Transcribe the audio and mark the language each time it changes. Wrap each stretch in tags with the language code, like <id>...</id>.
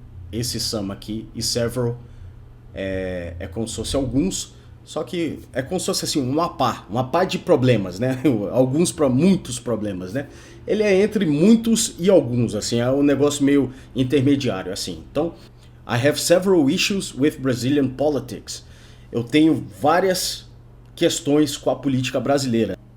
<pt>Esse some aqui e several é como se fosse alguns. Só que é como se fosse assim, uma pá de problemas, né? Alguns para muitos problemas, né? Ele é entre muitos e alguns, assim, é um negócio meio intermediário, assim. Então,</pt> <en>I have several issues with Brazilian politics.</en> <pt>Eu tenho várias questões com a política brasileira.</pt>